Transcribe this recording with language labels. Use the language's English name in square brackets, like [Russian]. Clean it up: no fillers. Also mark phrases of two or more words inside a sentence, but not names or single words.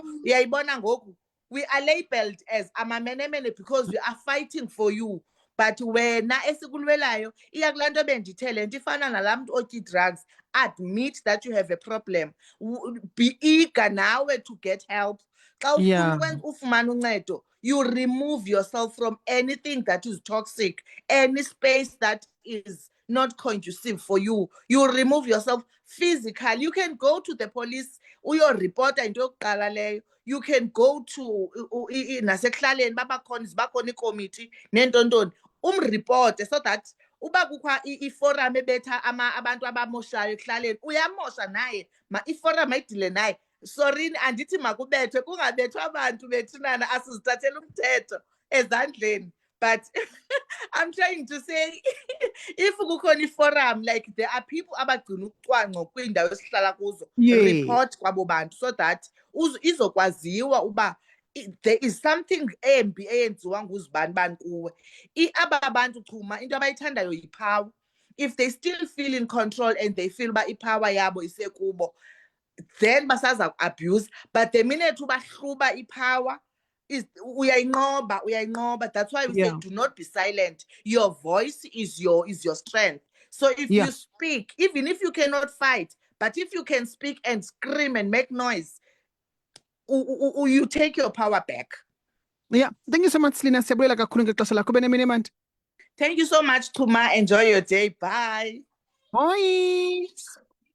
[Xhosa] Uyayibona ngoku [English] we are labeled as amamenemene because we are fighting for you. [Xhosa] But wena esikulwelayo iya kulaa nto bendithe le nto ifana nalaa mntu otya drugs. [English] Admit that you have a problem, be eager nawe to get help. [Xhosa] Xa ufuna ufumana uncedo, [English] you remove yourself from anything that is toxic, any space that is not conducive for you. You remove yourself physically. You can go to the police [Xhosa] uyoripota into yokuqala leyo. [English] You can go to [Xhosa] nasekuhlaleni zibakhona ikomiti nentontoni umripote, [English] so that [Xhosa] uba kukho iforum ebetha abantu abamoshayo ekuhlaleni uyamosha naye, iforum ayidile naye. Sorry andithi makubethwe, kungabethwa abantu bethunana, asizithathela umthetho ezandleni. [English] But I'm trying to say if [Xhosa] kukhona iforum, [English] like there are people [Xhosa] abagcina ucwangco kwiindawo esihlala kuzo, report kwabo bantu [English] so that [Xhosa] izokwaziwa uba [English] there is something [Xhosa] embi eyenziwa nguzibani bani kuwe. Aba bantu Chuma into abayithandayo yipower. [English] If they still feel in control and they feel [Xhosa] uba ipower yabo isekubo, [English] then basaza abuse. But the minute [Xhosa] ubahluba ipower is uyayinqoba. [English] That's why we say do not be silent. Your voice is your strength. So if you speak, even if you cannot fight, but if you can speak and scream and make noise, you take your power back. Yeah, thank you so much, Lina. [Xhosa] Siyabuyela kakhulu ngexesha lakho benemini. [English] Thank you so much, Chuma. Enjoy your day. Bye. Bye.